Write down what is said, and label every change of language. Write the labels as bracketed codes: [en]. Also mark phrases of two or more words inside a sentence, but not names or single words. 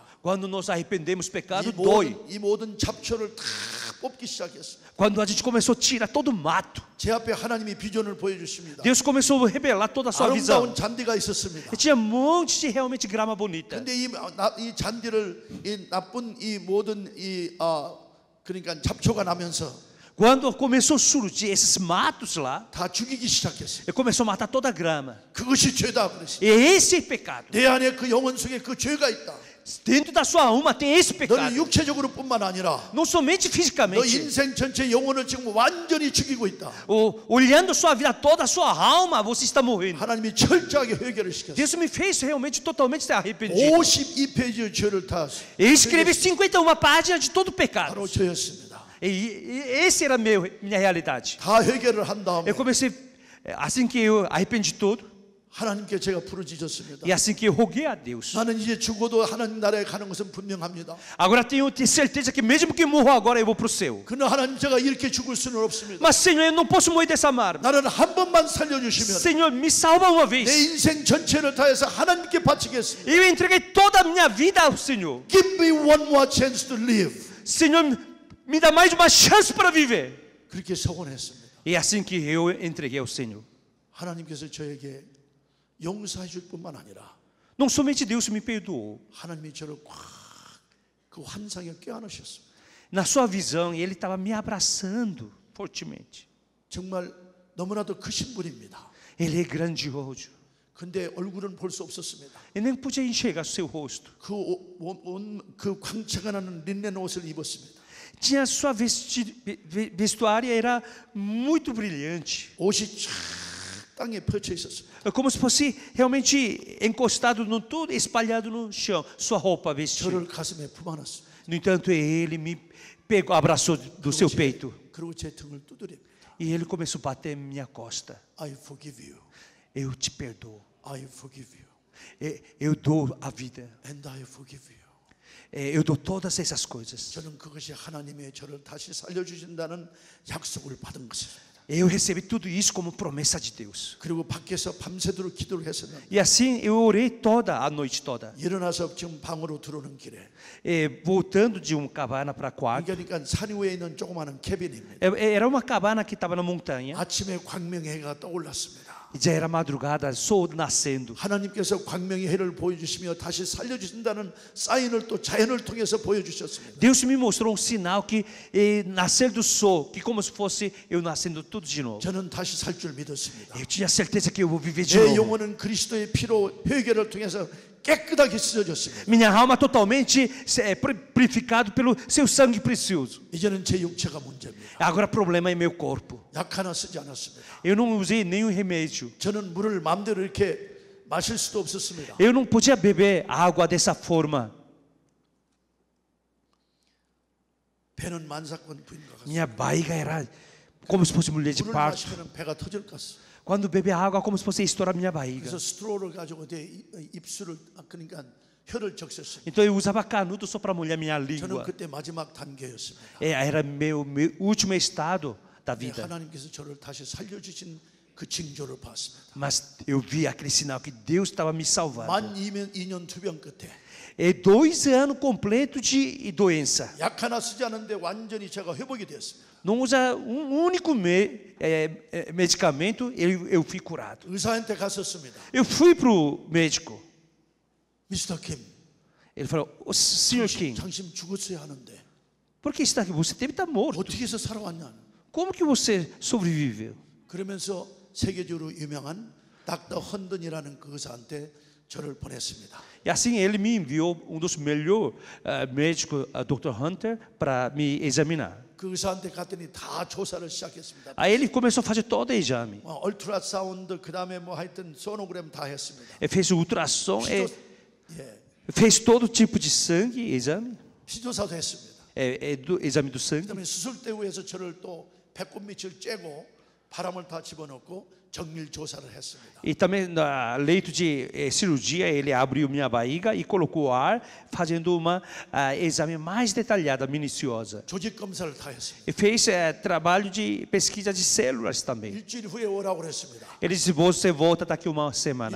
[pt] Quando nós arrependemos pecado, dói. [ko] 이 모든 잡초를 다 뽑기 시작했습니다. [pt] Quando a gente começou a tirar todo o mato, [ko] 제 앞에 하나님이 비전을 보여주십니다. [pt] Deus começou a revelar toda a sua visão. [ko] 아름다운 잔디가 있었습니다. [pt] E tinha um monte de realmente grama bonita. [ko] 근데 이 잔디를 이 나쁜 이 모든 그러니까 잡초가 나면서 [pt] Quando começou a surgir esses matos lá, [ko] 다 죽이기 시작했어요. [pt] ele começou a matar toda a grama. [ko] 그것이 죄다 그랬어요. [pt] E esse é pecado. [ko] 내 안에 그 영혼 속에 그 죄가 있다. [pt] Dentro da sua alma tem esse [ko] 너는 [pt] pecado. [ko] 육체적으로뿐만 아니라 [pt] Não somente [ko] 너 [pt] fisicamente. [ko] 인생 전체 영혼을 지금 완전히 죽이고 있다. [pt] Olhando sua vida toda, a sua alma, você está morrendo. [ko] 하나님이 철저하게 회개를 시켰어요. [pt] Deus me fez realmente totalmente ser arrependido. [ko] 52페이지의 죄를 다 [pt] Ele escreveu 51 páginas de todo o pecado. [ko] 바로 저였습니다. [pt] E esse era minha realidade. [ko] 다 회개를 한 다음에 [pt] Eu comecei, assim que eu arrependi todo, [ko] 하나님께 제가 부르짖었습니다. [pt] e assim que eu roguei a Deus. [ko] 나는 이제 죽어도 하나님 나라에 가는 것은 분명합니다. [pt] Agora tenho certeza que mesmo que morro agora eu vou para o céu. [ko] 그러나 하나님 제가 이렇게 죽을 수는 없습니다. [pt] Mas Senhor, eu não posso morrer dessa maneira. [ko] 나는 한 번만 살려주시면 [pt] Senhor, me salva uma [ko] 내 [pt] vez. [ko] 인생 전체를 다해서 하나님께 바치겠습니다. [pt] Eu entreguei toda a minha vida ao Senhor. [en] Give me one more chance to live. [pt] Senhor, me dá mais uma chance para viver. [ko] 그렇게 서원했습니다. [pt] E assim que eu entreguei ao Senhor. [ko] 하나님께서 저에게 용서해 줄 뿐만 아니라 [pt] Não somente Deus me perdoou. [ko] 하나님이 저를 꽉 그 환상에 껴안으셨습니다. [pt] Na sua visão, Ele estava me abraçando fortemente. [ko] 정말 너무나도 크신 분입니다. [pt] Ele é grandioso. [ko] 근데 얼굴은 볼 수 없었습니다. [pt] Eu nem podia enxergar seu rosto. [ko] 그 광채가 나는 린넨 옷을 입었습니다. [pt] Tinha sua vestuária era muito brilhante. [ko] 옷이 쫙 땅에 펼쳐 있었습니다. [pt] Como se fosse realmente encostado no tudo, espalhado no chão. Sua roupa vestida. [ko] 저를 가슴에 품안았습니다. [pt] No entanto, ele me pegou, abraçou do seu peito. [ko] 그리고 제 등을 두드립니다. [pt] E ele começou a bater em minha costa. [en] I forgive you. [pt] Eu te perdoo. [en] I forgive you. [pt] Eu dou a vida. [en] And I forgive you. [pt] Eu dou todas essas coisas. [ko] 저는 그것이 하나님의 저를 다시 살려주신다는 약속을 받은 것입니다. [pt] Eu recebi tudo isso como promessa de Deus. [ko] 그리고 밖에서 밤새도록 기도를 했었는데 [pt] E assim eu orei toda a noite toda. [ko] 일어나서 지금 방으로 들어오는 길에 [pt] Voltando de uma cabana para a quarto. [ko] 그러니까 산 위에 있는 조그마한 캐빈입니다. [pt] Era uma cabana que estava na montanha. [ko] 아침에 광명의 해가 떠올랐습니다. [pt] Já era madrugada, sol nascendo. [ko] 하나님께서 광명의 해를 보여주시며 다시 살려주신다는 사인을 또 자연을 통해서 보여주셨습니다. [pt] Deus me mostrou sinal que nascer do sol, que como se fosse eu nascendo tudo de novo. [ko] 저는 다시 살 줄 믿었습니다. [pt] Eu tinha certeza que eu vou viver de [ko] 제 [pt] novo. [ko] 영혼은 그리스도의 피로 회개를 통해서 깨끗하게 씻어졌습니다. [pt] Minha alma totalmente purificado pelo seu sangue precioso. [ko] 이제는 제 육체가 문제입니다. [pt] Agora o problema é meu corpo. [ko] 약 하나 쓰지 않았습니다. [pt] Eu não usei nenhum remédio. [ko] 저는 물을 마음대로 이렇게 마실 수도 없었습니다. [pt] Eu não podia beber água dessa forma. [ko] 배는 만사건 부인과 같습니다. [pt] Minha barriga era como se fosse mulher de [ko] 물을 [pt] parto. [ko] 마시면 배가 터질 것 같습니다. [pt] Quando bebe água, como se fosse estourar minha barriga. [ko] 그래서 스트로를 가지고 내 입술을 그러니까 혀를 적셨습니다. [pt] Então eu usava canudo só para molhar minha [ko] 저는 [pt] língua. [ko] 그때 마지막 단계였습니다. [pt] Era meu último estado da vida. [ko] 하나님께서 저를 다시 살려주신 그 징조를 봤습니다. [pt] Mas eu vi aquele sinal que Deus estava me salvando. [ko] 만 2년 투병 끝에 [pt] 2 anos completos de doença. [ko] 약 하나 쓰지 않은데 완전히 제가 회복이 됐습니다. [pt] Não usa único medicamento, eu fui curado. [ko] 의사한테 갔었습니다. [pt] Eu fui para o médico. [ko] 미스터 킴, [pt] Ele falou: Senhor Kim, [ko] 당신 죽었어야 하는데 [pt] por que está aqui? Você deve estar morto. [ko] 어떻게 해서 살아왔냐? [pt] Como que você sobreviveu? [ko] 그러면서 세계적으로 유명한 닥터 헌든이라는 그 의사한테 저를 보냈습니다. [pt] E assim ele me enviou dos melhores médicos, Dr. Hunter, para me examinar. [ko] 그 의사한테 갔더니 다 조사를 시작했습니다. [pt] Aí ele começou a fazer todo o exame. [ko] 얼트라 사운드 그다음에 뭐 하여튼 소노그램 다 했습니다. [pt] Ele fez o ultrassom, [ko] 예. [pt] fez todo tipo de sangue, exame, [ko] 피조사도 했습니다. [pt] exame do sangue. [ko] 그다음에 수술대우에서 저를 또 배꼽 밑을 째고 바람을 다 집어넣고 정밀 조사를 했습니다. [pt] E também no leito de cirurgia ele abriu minha barriga e colocou ar, fazendo uma exame mais detalhada, minuciosa. [ko] 조직 검사를 다 했습니다. [pt] E fez trabalho de pesquisa de células também. [ko] 일주일 후에 오라고 그랬습니다. [pt] Ele disse: você volta daqui uma semana.